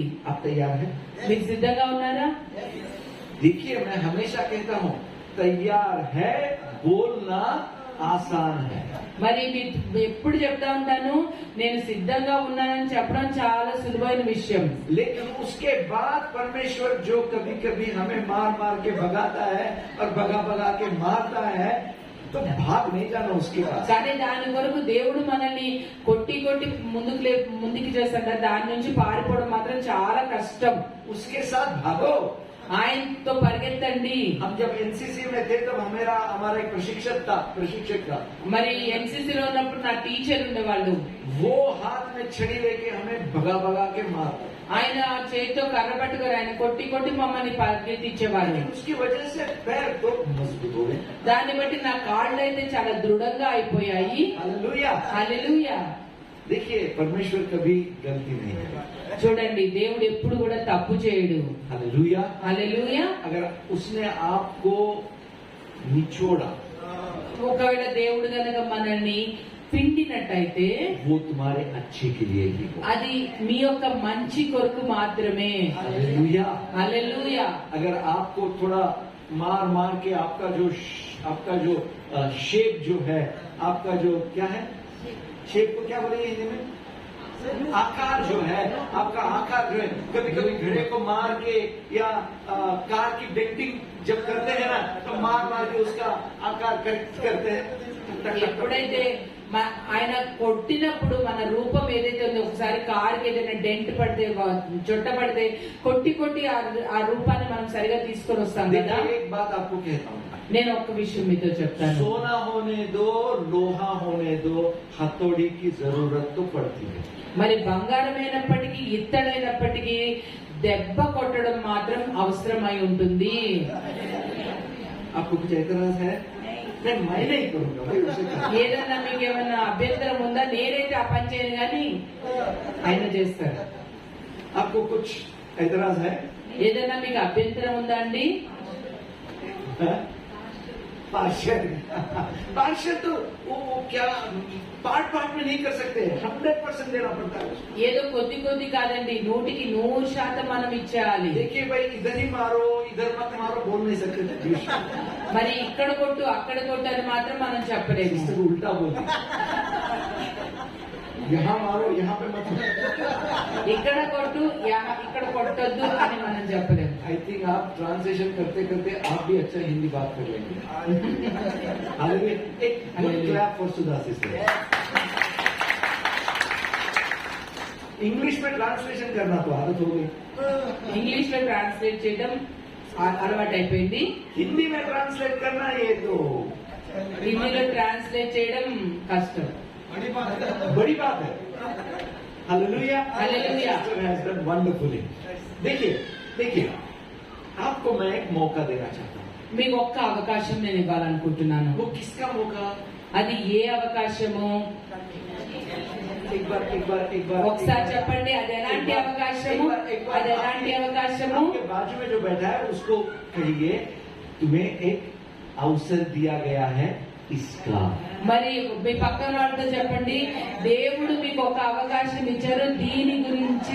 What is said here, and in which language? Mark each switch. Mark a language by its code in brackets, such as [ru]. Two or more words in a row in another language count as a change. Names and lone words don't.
[hi] आप तैयार हैं? [te] మీకు సిద్ధంగా ఉన్నారా? [hi] देखिए मैं हमेशा कहता हूँ, तैयार है बोलना आसान है. [te] మరి ఎప్పుడు చెప్తా ఉంటాను, నేను సిద్ధంగా ఉన్నానని చెప్పడం చాలా సులువైన విషయం. [hi] लेकिन उसके बाद परमेश्वर जो कभी कभी हमें मार मार के भगाता है और भगा भगा के मारता है, तो भाग नहीं जाना उसके पास. [te] కానీ దాని కొరకు దేవుడు మనల్ని కొట్టి ముందుకు చేస్తాడు. దాని నుంచి పారిపోవడం మాత్రం చాలా కష్టం. [hi] उसके साथ भागो. [te] ఆయనతో పరిగెత్తండి. [hi] हम जब एनसीसी में थे तब हमारा एक प्रशिक्षक था. [te] మరి ఎన్సీసీలో ఉన్నప్పుడు నా టీచర్ ఉండేవాళ్ళు. [hi] वो हाथ में छड़ी लेके हमें भगा भगा के मारता. [te] ఆయన చేతితో కర్ర పట్టుకొని ఆయన కొట్టి మమ్మల్ని పరిగెత్తించేవాళ్ళు. [hi] उसकी वजह से पैर तो मजबूत हो गए. [te] దాన్ని బట్టి నా కాళ్ళు అయితే చాలా దృఢంగా అయిపోయాయి. [hi] हालेलुया. [te] హల్లెలూయా. [hi] देखिए परमेश्वर कभी गलती नहीं है. [te] చూడండి, దేవుడు ఎప్పుడు కూడా తప్పు చేయడు. [hi] हालेलुया. [te] హల్లెలూయా. [hi] अगर उसने आपको निचोड़ा, [te] ఒకవేళ దేవుడు గనక మనల్ని పిండినట్టయితే [hi] वो तुम्हारे अच्छे के लिए ही हो. [te] అది మీ యొక్క మంచి కొరకు మాత్రమే. [hi] हालेलुया. [te] హల్లెలూయా. [hi] अगर आपको थोड़ा मार मार के आपका जो शेप जो है, आपका जो क्या है, शेप को क्या बोलेंगे हिंदी में, आकार जो है, आपका आकार जो है, कभी कभी घड़े को मार के या कार की डेंटिंग जब करते हैं ना, तो मार मार के उसका आकार करेक्ट करते हैं. [te] ఎప్పుడైతే ఆయన కొట్టినప్పుడు మన రూపం ఏదైతే ఉందో, ఒకసారి కారుకి ఏదైనా డెంట్ పడితే చొట్ట పడితే కొట్టి ఆ రూపాన్ని మనం సరిగా తీసుకొని వస్తాం కదా. [hi] एक बात आपको कहता हूँ, [te] నేను ఒక్క విషయం మీతో చెప్తాను. [hi] सोना होने दो, लोहा होने दो, हथौड़ी की जरूरत तो पड़ती है. [te] మరి బంగారమైనప్పటికీ ఇత్తడైనప్పటికీ దెబ్బ కొట్టడం మాత్రం అవసరమై ఉంటుంది. [hi] आपको कुछ एतराज है? मैं नहीं करूंगा भाई, उसे करो. [te] ఏదన్నా మీకు ఏమన్నా అభ్యంతరం ఉందా? నేనైతే ఆ పని చేయను కానీ ఆయన చేస్తారు. [hi] आपको कुछ एतराज है? [te] ఏదన్నా మీకు అభ్యంతరం ఉందా అండి? [hi] हाँ? पार्षद पार्षद तो वो क्या पार्ट में नहीं कर सकते, 100% देना पड़ता है उसको। [te] ఏదో కొద్ది కొద్ది కాదండి, 100% మనం ఇచ్చేయాలి. [hi] देखिए भाई, इधर ही मारो इधर मत मारो बोल नहीं सकते थे। [te] మరి ఇక్కడ కొట్టు అక్కడ కొట్టు అని మాత్రం మనం చెప్పలేము. [hi] इसको उल्टा बोलते, यहाँ मारो यहाँ पे मत मारो। [te] ఇక్కడ కొట్టు ఇక్కడ కొట్టొద్దు అని మనం చెప్పలేము. [en] I think [hi] आप ट्रांसलेशन करते करते आप भी अच्छा हिंदी बात कर लेंगे। हालेलुया, एक [en] clap for Sudha sister. [hi] इंग्लिश में ट्रांसलेशन करना तो आदत हो गई, [te] ఇంగ్లీష్ లో ట్రాన్స్లేట్ చేయడం అలవాటు అయిపోయింది. [hi] हिंदी में ट्रांसलेट करना ये तो [te] హిందీలో ట్రాన్స్లేట్ చేయడం కష్టం. [hi] बड़ी बात है। हालेलुया, हालेलुया। [en] sister has done wonderfully. [hi] देखिए देखिए, आपको मैं एक मौका देना चाहता हूँ। [te] మీకు ఒక్క అవకాశం నేను ఇవ్వాలనుకుంటున్నాను. [hi] वो किसका मौका? [te] అది ఏ అవకాశము? [hi] एक बार [te] ఒకసారి చెప్పండి, అది ఎలాంటి అవకాశము? అది ఎలాంటి అవకాశము? [hi] आपके बाजू में जो बैठा है उसको कहिए, तुम्हें एक अवसर दिया गया है इसका। [te] మరి మీ పక్కన వాళ్ళతో చెప్పండి, దేవుడు మీకు ఒక అవకాశం ఇచ్చారు దీని గురించి.